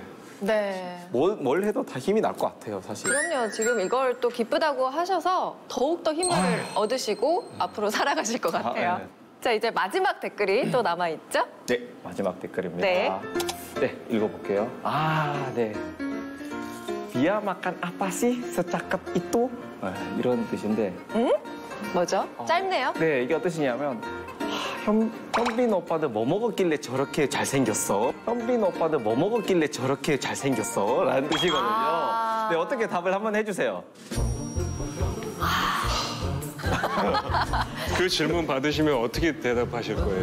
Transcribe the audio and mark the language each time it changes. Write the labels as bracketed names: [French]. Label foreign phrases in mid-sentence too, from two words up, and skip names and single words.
[Korean] 네. 뭘 해도 다 힘이 날 것 같아요, 사실. 그럼요. 지금 이걸 또 기쁘다고 하셔서 더욱더 힘을 얻으시고 앞으로 살아가실 것 같아요. 네. 자, 이제 마지막 댓글이 또 남아있죠? 네, 마지막 댓글입니다. 네. 네, 읽어볼게요. 아, 네. [Indonesian] Dia makan apa sih secakep itu? [Korean] 이런 뜻인데. 뭐죠? 짧네요. 네, 이게 어떤 뜻이냐면 현빈 오빠들 뭐 먹었길래 저렇게 잘생겼어? 현빈 오빠들 뭐 먹었길래 저렇게 잘생겼어? 라는 뜻이거든요. 아. 네, 어떻게 답을 한번 해주세요. 그 질문 받으시면 어떻게 대답하실 거예요?